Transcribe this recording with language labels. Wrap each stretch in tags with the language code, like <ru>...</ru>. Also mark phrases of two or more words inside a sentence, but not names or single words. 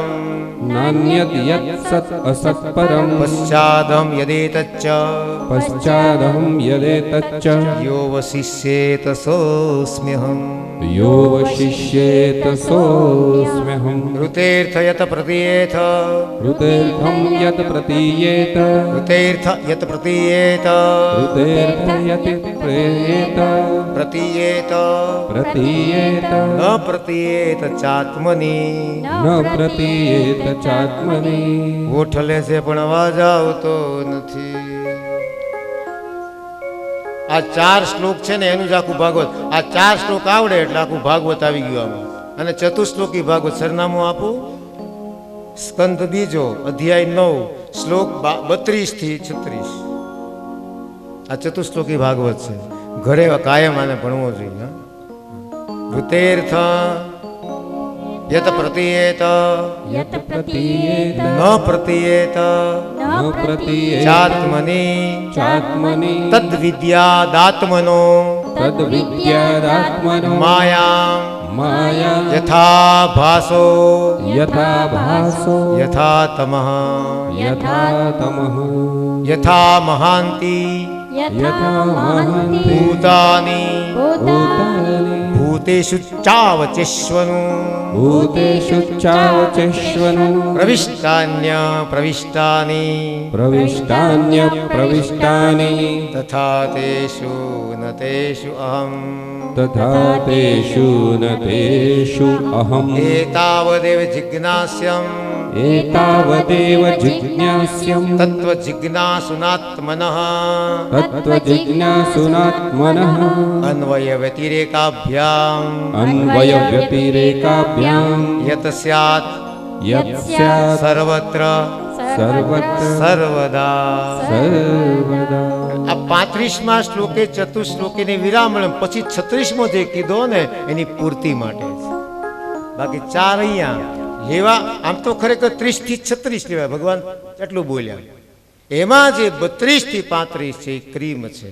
<sa>નાન્યત યત સત અસત પરમ. પશ્ચાદહમ યદેતચ્ચ પશ્ચાદહમ યદેતચ્ચ યોવશિષ્યેત સોસ્મ્યહમ. યોવશિષ્યેત સોऽસ્મ્યહં. ઋતેર્થ યત પ્રતીયેત ऋतेऽर्थं यत् प्रतीयेत ऋतेर्थ यत प्रतीयेत ऋतेऽर्थ यत् प्रतीयेत प्रतीयेत प्रतीयेत ન પ્રતીયેત ચાત્મની. न प्रतीयेत चात्मनि.</sa> <gu>ગોઠલે છે પણ અવાજ આવતો નથી. આ 4 શ્લોક છે ને, એનું જ આખું ભાગવત. આ 4 શ્લોક આવડે એટલે આખું ભાગવત આવી ગયું આમાં. અને ચતુશ્લોકી ભાગવત. સરનામું આપું. સ્કંદ બીજો, અધ્યાય 9, શ્લોક 32 થી 36. આ ચતુશ્લોકી ભાગવત છે. ઘરે કાયમ આને ભણવો જોઈએ.</gu> <sa>ઋતેર્થ યત પ્રતીયેત यत् प्रतीयेत ન પ્રતીયેત न प्रतीयेत ચાત્મની चात्मनि તદ વિદ્યાદાત્મનો तद्विद्यादात्मनो માયામ माया યથા ભાસો यथा भासो યથા તમઃ यथा तमः યથા મહાંતિ यथा महन्ति ભૂતાની भूतानि ભૂતેષુ ચાવચેષ્વનું भूतेषु चावचेष्वनु પ્રવિષ્ટાન્ય પ્રવિષ્ટાની प्रविष्टान्यप्रविष्टानि તથા તેષુ ન તેષુ અહમ तथा तेषु न तेषु अहम् એતાવદેવ જિજ્ઞાસ્યમ एतावदेव जिज्ञास्यम् तत्त्वजिज्ञासुनात्मनः तत्त्वजिज्ञासुनात्मनः अन्वयव्यतिरेकाभ्याम् अन्वयव्यतिरेकाभ्याम् यत् स्यात् यत् स्यात् सर्वत्र सर्वत्र સર્વદા. સર્વદા.</sa> <gu>આ 35મા શ્લોકે ચતુશ્લોકીની વિરામણ પછી 36મો જે કીધો ને એની પૂર્તિ માટે છે. બાકી 4 અહીંયા લેવા આમ તો ખરેખર 30 થી 36 લેવાય. ભગવાન એટલું બોલ્યા. એમાં જે 32 થી 35 છે એ ક્રીમ છે.</gu>